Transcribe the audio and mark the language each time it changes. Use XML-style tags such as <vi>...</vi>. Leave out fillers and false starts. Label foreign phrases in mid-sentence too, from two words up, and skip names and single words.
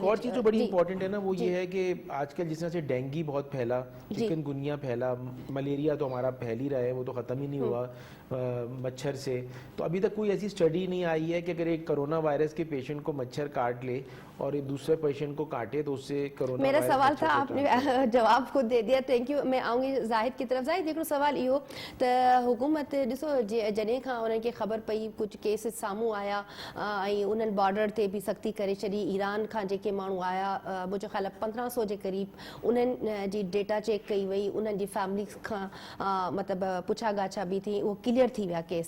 <ur>ایک اور چیز جو بڑی امپورٹنٹ ہے نا, وہ یہ ہے کہ آج کل جس طرح سے ڈینگی بہت پھیلا, چکن گنیا پھیلا, ملیریا تو ہمارا پھیل ہی رہا ہے, وہ تو ختم ہی نہیں ہوا مچھر سے. تو ابھی تک کوئی ایسی اسٹڈی نہیں آئی ہے کہ اگر ایک کرونا وائرس کے پیشنٹ کو مچھر کاٹ لے اور ایک دوسرے پیشنٹ کو کاٹے تو اس سے کرونا. میرا سوال تھا, آپ نے جواب خود دے دیا,</ur> <en>thank you.</en> <ur>میں آؤں گی زاہد کی طرف. زاہد دیکھو سوال یہ تو حکومت</ur> <sd>ॾिसो जॾहिं खां उन्हनि खे ख़बर पई कुझु केस साम्हूं आया ऐं उन्हनि बॉर्डर ते बि सख़्ती करे छॾी, ईरान खां जेके माण्हू आया मुंहिंजो ख़्यालु आहे 1500 जे क़रीब उन्हनि जी</sd> <en>data check</en> <sd>कई वई, उन्हनि जी फैमिली खां मतिलबु पुछा गाछा बि थी, उहो क्लियर थी विया केस।</sd>